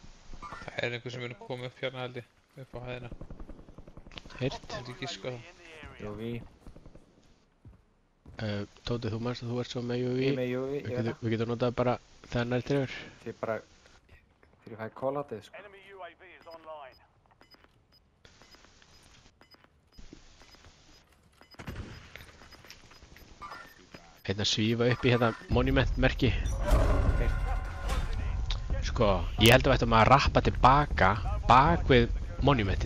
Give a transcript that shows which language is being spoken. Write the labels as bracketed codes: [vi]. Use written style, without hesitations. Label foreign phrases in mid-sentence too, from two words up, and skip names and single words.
[is] Það er einhver sem er komið upp hérna held ég. Upp á hæðina. Heyrt. Þetta er ekki sko það. UAV. Tóti, þú manst að þú ert svo með Ég UAV. er með UAV, ég veit það. Við getum notað bara þegar nær trefur. Þið bara... Þegar ég fæ call-outið, sko. [en] Enemy UAV is online. [is] Hérna svífa upp í hérna monument merki. Sko, ég held að við ættum að rappa tilbaka bak við monumentið.